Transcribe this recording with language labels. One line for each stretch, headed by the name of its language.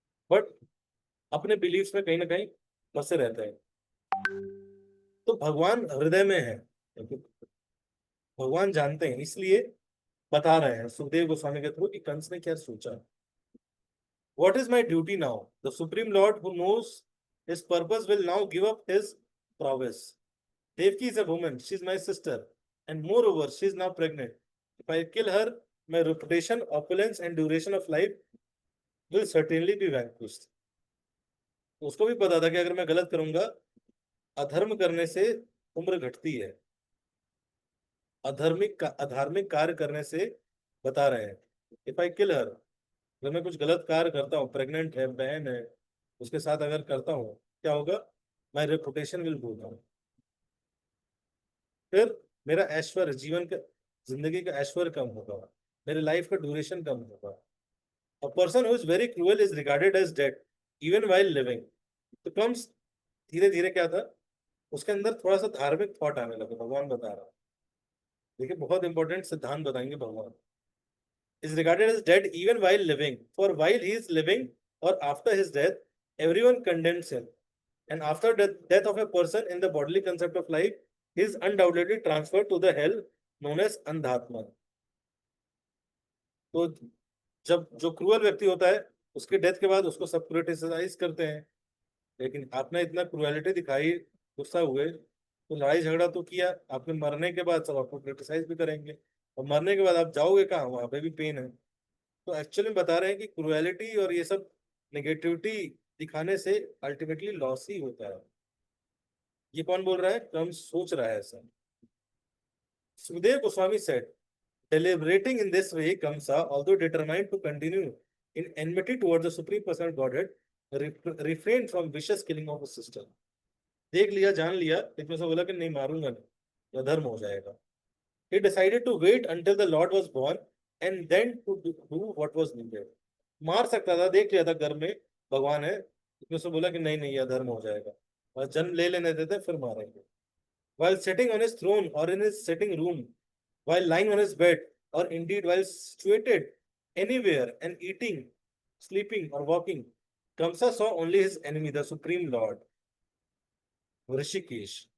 Hindi: But अपने belief में कहीं ना कहीं फंसे रहते हैं। तो भगवान हृदय में है, भगवान जानते हैं, इसलिए बता रहे हैं सुखदेव गोस्वामी के थ्रू कि कंस ने क्या सोचा।
English: What is my duty now? The Supreme Lord who knows his purpose will now give up his prowess. Devki is a woman, she is my sister, and moreover, she is now pregnant. If I kill her, my reputation, opulence, and duration of life will certainly be vanquished.
Hindi: उसको भी पता था कि अगर मैं गलत करूंगा, अधर्म करने से उम्र घटती है, अधार्मिक कार्य करने से, बता रहे हैं।
English: if I kill her,
Hindi: अगर मैं कुछ गलत कार्य करता हूँ, प्रेग्नेंट है, बहन है, उसके साथ अगर करता हूँ, क्या होगा,
English: My reputation will go down.
Hindi: फिर मेरा ऐश्वर्य, जीवन का, जिंदगी का ऐश्वर्य कम होगा, मेरे लाइफ का ड्यूरेशन कम होगा।
English: A person who is very cruel is regarded as dead even while living.
Hindi: तो कम्स, धीरे धीरे क्या था, उसके अंदर थोड़ा सा धार्मिक थॉट आने लगा, भगवान बता रहा देखिए बहुत इंपॉर्टेंट सिद्धांत बताएंगे भगवान।
English: Is regarded as dead even while living, for while he is living or after his death everyone condemns him, and after death of a person in the bodily concept of life he is undoubtedly transferred to the hell known as Andhatma.
Hindi: तो जब जो cruel व्यक्ति होता है उसके death के बाद उसको सब क्रिटिसाइज करते हैं, लेकिन आपने इतना क्रूएलिटी दिखाई, गुस्सा हुए तो लड़ाई झगड़ा तो किया, आपने मरने के बाद सब आपको क्रिटिसाइज भी करेंगे, और मरने के बाद आप जाओगे कहाँ, वहां पे भी पेन है। तो एक्चुअली बता रहे हैं कि क्रूएलिटी और ये सब नेगेटिविटी दिखाने से अल्टीमेटली लॉस ही होता है। ये कौन बोल रहा है? कम सोच रहा है ऐसा।
English: Sukhdev Goswami said, deliberating in this way, Kamsa, although determined to continue in enmity towards the Supreme Personal Godhead, refrained from vicious killing of his sister.
Hindi: देख लिया, जान लिया, लेकिन उसने बोला कि नहीं मारूंगा नहीं, या धर्म हो जाएगा।
English: He decided to wait until the Lord was born and then to do what was needed.
Hindi: मार सकता था, देख लिया था घर में भगवान है, लेकिन उसने बोला कि नहीं नहीं, यह धर्म हो जाएगा, और जन्म ले लेने देते फिर मारेंगे।
English: While sitting on his throne or in his sitting room, while lying on his bed, or indeed while situated anywhere and eating, sleeping, or walking, Kamsa saw only his enemy, the Supreme Lord, Hrishikesh.